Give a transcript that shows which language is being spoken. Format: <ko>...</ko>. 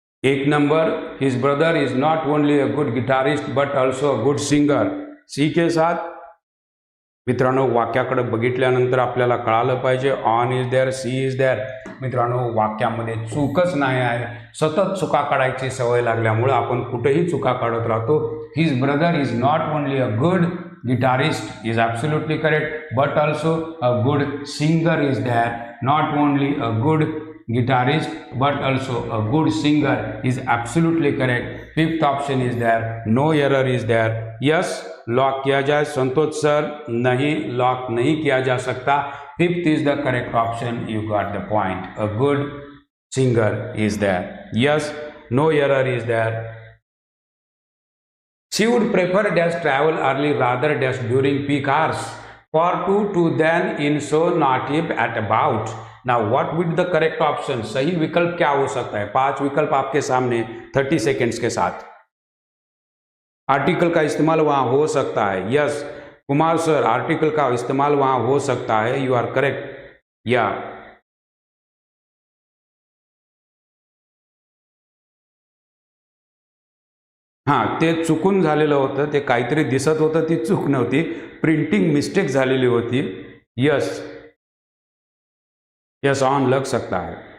<en>एक नंबर. His brother is not only a good guitarist but also a good singer. C</en> <hi>के साथ.</hi> <mr>मित्रांनो, वाक्याकडे बघितल्यानंतर आपल्याला कळालं पाहिजे</mr> <en>On is there, C is there.</en> <mr>मित्रांनो, वाक्यामध्ये चूकच नाही आहे. सतत चुका काढायची सवय लागल्यामुळं आपण कुठेही चुका काढत राहतो.</mr> <en>His brother is not only a good guitarist is absolutely correct, but also a good singer is there. Not only a good guitarist but also a good singer is absolutely correct. Fifth option is there. No error is there.</en> <hi>Yes, lock किया जाए. संतोष sir, नहीं, lock नहीं किया जा सकता.</hi> <en>Fifth is the correct option. You got the point. A good singer is there. Yes, no error is there. She would prefer dash travel early rather dash during peak hours. For to then, in, so, not, if, at, about. Now what would the correct option?</en> <hi>सही विकल्प क्या हो सकता है? 5 विकल्प आपके सामने 30 seconds के साथ। आर्टिकल का इस्तेमाल वहां हो सकता है। यस कुमार सर, आर्टिकल का इस्तेमाल वहां हो सकता है।</hi> <en>You are correct.</en> <mr>या हां, ते चुकून झालेलं होतं, ते काहीतरी दिसत होतं, ती चूक नव्हती, प्रिंटिंग मिस्टेक झालेली होती।</mr> <hi>यस यस, ऑन लग सकता है।</hi>